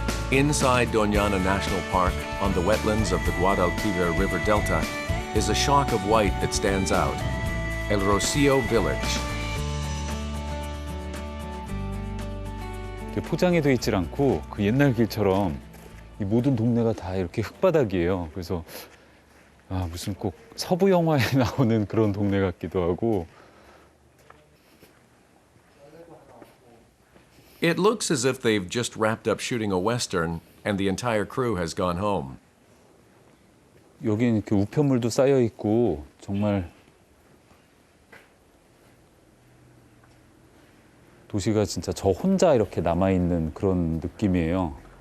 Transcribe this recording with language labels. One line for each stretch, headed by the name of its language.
English: Inside Doñana National Park, on the wetlands of the Guadalquivir River Delta, is a shock of white that stands out, El Rocio Village.
Korean: 이렇게 포장이 돼 있질 않고 그 옛날 길처럼 이 모든 동네가 다 이렇게 흙바닥이에요. 그래서 무슨 꼭 서부 영화에 나오는 그런 동네 같기도 하고.
English: It looks as if they've just wrapped up shooting a western and the entire crew has gone home.
Korean: 여기는 이렇게 우편물도 쌓여 있고 정말 도시가 진짜 저 혼자 이렇게 남아 있는 그런 느낌이에요.